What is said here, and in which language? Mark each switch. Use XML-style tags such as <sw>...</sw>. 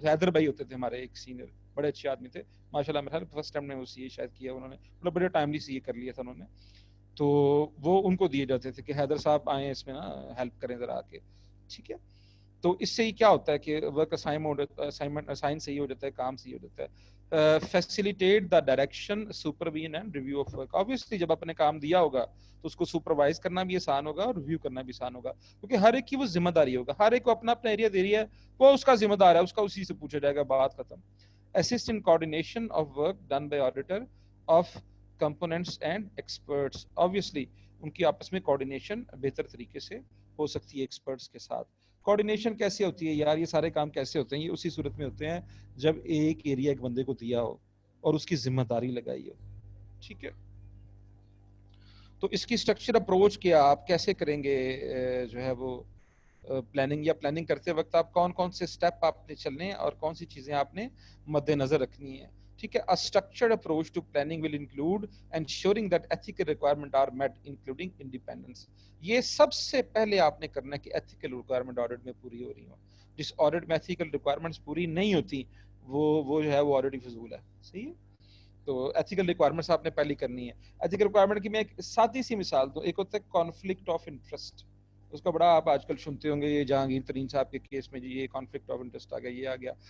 <ur>حیدر بھائی ہوتے تھے ہمارے ایک سینئر، بڑے اچھے آدمی تھے ماشاءاللہ. میرا خیال فرسٹ ٹائم نے وہ یہ شاید کیا انہوں نے، مطلب بڑے ٹائملی سے یہ کر لیا تھا انہوں نے. تو وہ ان کو دیے جاتے تھے کہ حیدر صاحب آئیں اس میں نا ہیلپ کریں ذرا آ کے. ٹھیک ہے، تو اس سے ہی کیا ہوتا ہے کہ ورک اسائنمنٹ اسائن صحیح ہو جاتا ہے، کام صحیح ہو جاتا ہے.</ur> <en>Facilitate the direction supervision and review of work.</en> <ur>obviously جب اپنے کام دیا ہوگا تو اس کو سپروائز کرنا بھی آسان ہوگا اور ریویو کرنا بھی آسان ہوگا، کیونکہ ہر ایک کی وہ ذمہ داری ہوگا، ہر ایک کو اپنا اپنا ایریا دے رہی ہے، وہ اس کا ذمہ دار ہے، اس کا اسی سے پوچھا جائے گا، بات ختم.</ur> <en>assist in coordination of work done by auditor of components and experts.</en> <ur>obviously ان کی آپس میں کوارڈینیشن بہتر طریقے سے ہو سکتی ہے ایکسپرٹس کے ساتھ. کوارڈینیشن کیسے ہوتی ہے یار؟ یہ سارے کام کیسے ہوتے ہیں؟ یہ اسی صورت میں ہوتے ہیں جب ایک ایریا ایک بندے کو دیا ہو اور اس کی ذمہ داری لگائی ہو. ٹھیک ہے، تو اس کی اسٹرکچر اپروچ کیا، آپ کیسے کریں گے جو ہے وہ پلاننگ، یا پلاننگ کرتے وقت آپ کون کون سے اسٹیپ آپ نے چلنے ہیں اور کون سی چیزیں آپ نے مد نظر رکھنی ہیں. ٹھیک ہے،</ur> <en>a structured approach to planning will include ensuring that ethical requirements are met including independence.</en> <ur>یہ سب سے پہلے آپ نے کرنا ہے کہ ethical requirement audit میں پوری ہو رہی ہوں. جس audit میں ethical requirements پوری نہیں ہوتی وہ جو ہے وہ audit ہی فضول ہے. صحیح ہے، تو ایتھیکل ریکوائرمنٹس آپ نے پہلی کرنی ہے. ایتھیکل ریکوائرمنٹ کی میں ایک سادی سی مثال دوں. ایک ہوتا ہے کانفلکٹ آف انٹرسٹ، اس کا بڑا آپ آج کل سنتے ہوں گے، یہ جہانگیر ترین صاحب کے کیس میں جی یہ کانفلکٹ آف انٹرسٹ آ گیا، یہ آ گیا.</ur>